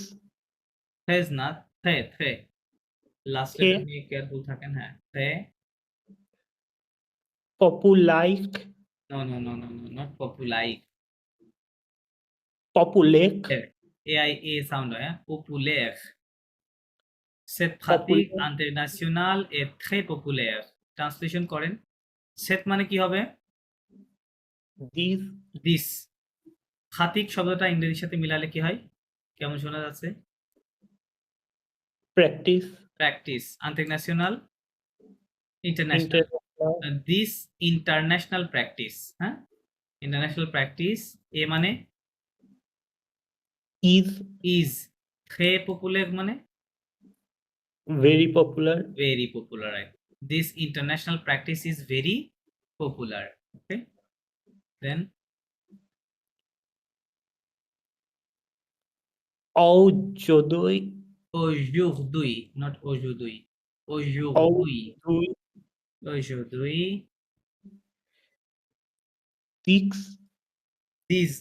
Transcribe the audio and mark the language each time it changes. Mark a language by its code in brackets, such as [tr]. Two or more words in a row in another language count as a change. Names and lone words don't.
[bn] থেজ না, থে থে, লাস্ট que লেটার নিয়ে কেয়ারফুল থাকেন, হ্যাঁ। থে, populaic [en] no no no no no, not populai, populec [bn] এ আই এ সাউন্ড হয়, পপুলার। [fr] Cette pratique populaire internationale est très populaire। [bn] ট্রান্সলেশন করেন। সেট মানে কি হবে? this দিস। খাতিক শব্দটা ইংরেজির সাথে মিলালে কি হয়? কেমন শোনা যাচ্ছে? practice প্র্যাকটিস। ইন্টারন্যাশনাল, ইন্টারন্যাশনাল। international [en] this international practice, [bn] হ্যাঁ। [en] international practice, [bn] এ মানে is ইজ, থ্রে পপুলার মানে [en] very popular very popular. This international practice is very popular. Okay, then [fr] aujourd'hui aujourd'hui, not aujourd'hui, aujourd'hui, aujourd'hui aujourd'hui, 6